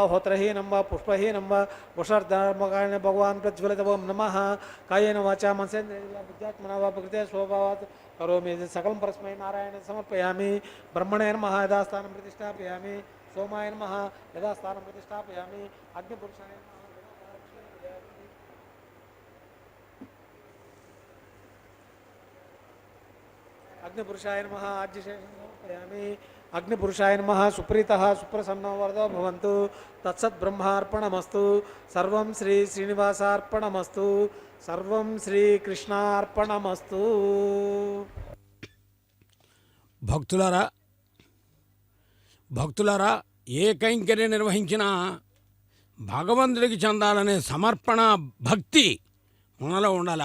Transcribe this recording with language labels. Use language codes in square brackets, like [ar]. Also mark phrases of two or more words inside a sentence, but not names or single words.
[sa] होत्रहीनं वा पुष्पहीनं वा पुषर्धर्मकारेण भगवान् प्रज्वलित ओं नमः कायेन वाचा मनसेन्द्रिया बुद्ध्यात्मना वा प्रकृते स्वभावात् करोमि सकलं परस्मै नारायण समर्पयामि ब्रह्मणे नमः यथास्थानं प्रतिष्ठापयामि सोमाय नमः यथास्थानं प्रतिष्ठापयामि अग्निपुरुषाय नमः अग्निपुरुषाय नमः आज्यशेषं समर्पयामि అగ్నిపురుషాయ నమః. సుప్రీతః సుప్రసన్నో వరదో భవంతు. తత్సద్బ్రహ్మార్పణమస్తు. సర్వం శ్రీ శ్రీనివాసార్పణమస్తు. సర్వం శ్రీకృష్ణార్పణమస్తు. [te] భక్తులారా ఏ కైంకర్యం నిర్వహించినా భగవంతుడికి చెందాలనే సమర్పణ భక్తి మనలో ఉండాలి.